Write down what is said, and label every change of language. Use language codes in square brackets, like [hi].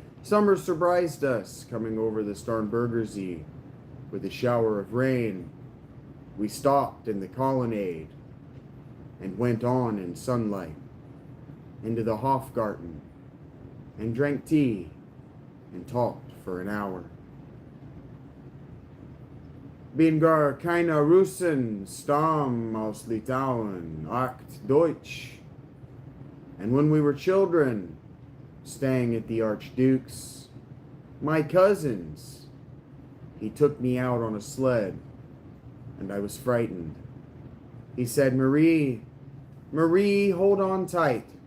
[en] Summer surprised us coming over the Starnbergersee with a shower of rain. We stopped in the colonnade and went on in sunlight into the Hofgarten and drank tea and talked for an hour. [de] Bin gar keine Russen, Stamm aus Litauen, acht Deutsch. [en] And when we were children, staying at the Archduke's, my cousins, he took me out on a sled, and I was frightened. He said, Marie, hold on tight.